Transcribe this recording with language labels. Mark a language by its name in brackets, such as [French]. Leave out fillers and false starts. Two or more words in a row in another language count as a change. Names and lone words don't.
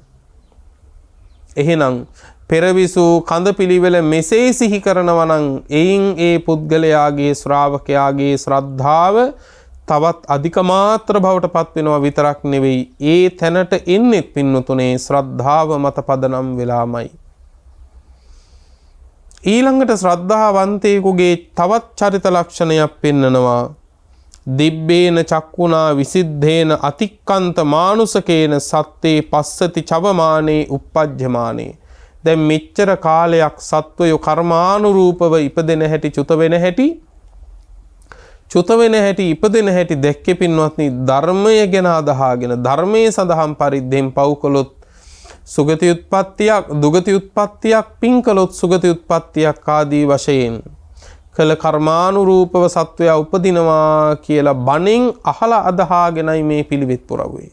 [Sinhala] එහෙනම් පෙරවිසූ කඳපිලිවෙල මෙසේ සිහි කරනවා නම් එයින් ඒ පුද්ගලයාගේ ශ්‍රාවකයාගේ ශ්‍රද්ධාව තවත් අධික මාත්‍ර බවට පත් වෙනවා විතරක් නෙවෙයි ඒ තැනට එන්නේ පින්වතුනේ ශ්‍රද්ධාව මත පදනම් වෙලාමයි. ඊළඟට ශ්‍රද්ධාවන්තයෙකුගේ තවත් චරිත ලක්ෂණයක් පෙන්නනවා. [Pali] දිබ්බේන චක්කුණා විසිද්ධේන අතික්කන්ත මානුසකේන සත්තේ පස්සති චවමානේ uppajjamaනේ. [Sinhala] දැන් මෙච්චර කාලයක් සත්වයෝ කර්මානුරූපව ඉපදෙන හැටි චුත වෙන හැටි ඉපදෙන හැටි දැක්කේ පින්වත්නි ධර්මය ගැන අදහාගෙන ධර්මයේ සඳහන් පරිද්දෙන් පව් කළොත් සුගති උත්පත්තියක් දුගති උත්පත්තියක් පින් කළොත් සුගති උත්පත්තියක් ආදී වශයෙන් කළ කර්මානුරූපව සත්වයා උපදිනවා කියලා බණෙන් අහලා අදහාගෙනයි මේ පිළිවෙත් පුරවුවේ.